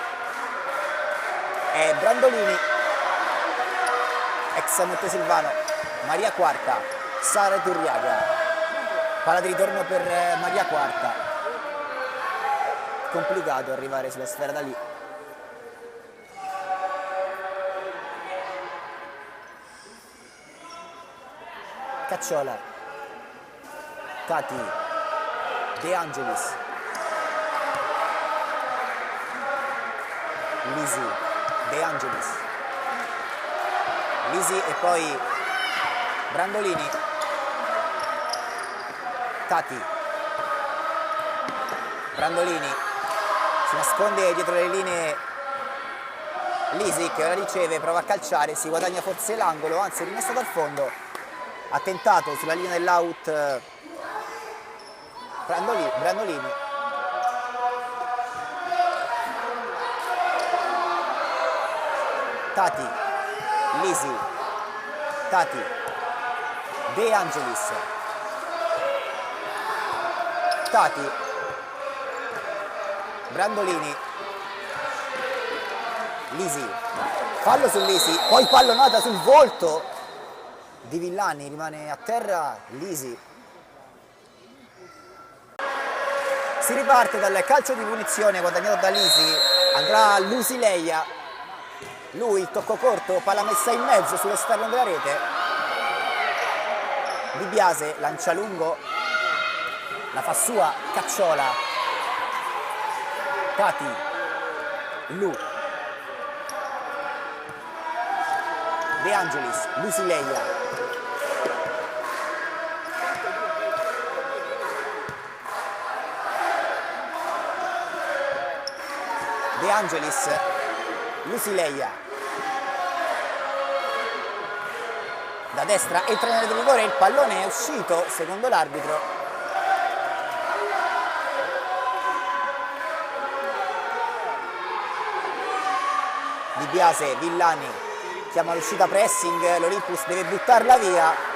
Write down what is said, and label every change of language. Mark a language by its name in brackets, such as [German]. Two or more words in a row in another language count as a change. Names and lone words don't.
[Italian] È Brandolini, ex Montesilvano, Maria Quarta, Sara Turriaga. Palla di ritorno per Maria Quarta. Complicato arrivare sulla sfera da lì. Cacciola. Tati. De Angelis. Lisi. De Angelis. Lisi e poi Brandolini. Tati. Brandolini si nasconde dietro le linee. Lisi che ora riceve, prova a calciare, si guadagna forse l'angolo, anzi rimessa dal fondo. Ha tentato sulla linea dell'out Brandolini. Tati. Lisi. Tati. De Angelis. Tati. Brandolini. Lisi. Fallo su Lisi, poi pallonata sul volto di Villani, rimane a terra Lisi. Si riparte dal calcio di punizione guadagnato da Lisi, andrà Lusileia. Lui, il tocco corto, palla messa in mezzo sull'esterno della rete. Di Biase lancia lungo, la fa sua Cacciola. Tati. Lu. De Angelis, Lusileia. De Angelis, Lusileia. Da destra entra nell'area di rigore, il pallone è uscito secondo l'arbitro. Di Biase, Villani chiama l'uscita pressing, l'Olympus deve buttarla via.